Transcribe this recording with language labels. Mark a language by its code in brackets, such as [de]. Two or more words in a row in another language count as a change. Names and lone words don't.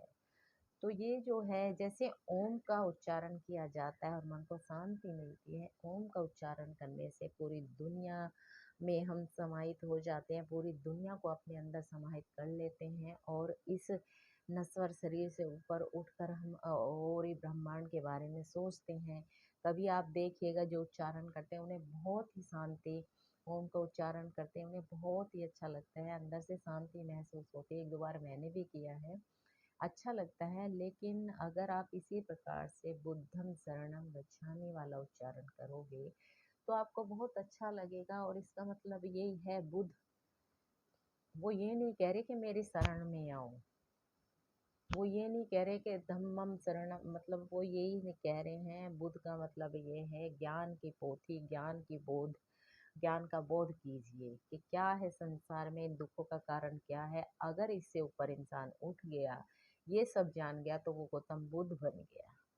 [hi] तो ये जो है, जैसे ओम का उच्चारण किया जाता है और मन को शांति मिलती है, ओम का उच्चारण करने से पूरी दुनिया में हम समाहित हो जाते हैं, पूरी दुनिया को अपने अंदर समाहित कर लेते हैं और इस नश्वर शरीर से ऊपर उठकर हम और ही ब्रह्मांड के बारे में सोचते हैं। कभी आप देखिएगा जो उच्चारण करते हैं उन्हें बहुत ही शांति, ओम का उच्चारण करते हैं उन्हें बहुत ही अच्छा लगता है, अंदर से शांति महसूस होती है। एक दो बार मैंने भी किया है, अच्छा लगता है। लेकिन अगर आप इसी प्रकार से [pi] बुद्धं शरणं गच्छामि [hi] वाला उच्चारण करोगे तो आपको बहुत अच्छा लगेगा। और इसका मतलब यही है, बुद्ध वो ये नहीं कह रहे कि मेरी शरण में आओ, वो ये नहीं कह रहे कि [pi] धम्मम शरणम, [hi] मतलब वो यही नहीं कह रहे हैं। बुद्ध का मतलब ये है ज्ञान की पोथी, ज्ञान की बोध, ज्ञान का बोध कीजिए कि क्या है संसार में, इन दुखों का कारण क्या है। अगर इससे ऊपर इंसान उठ गया, ये सब जान गया, तो वो गौतम बुद्ध बन गया।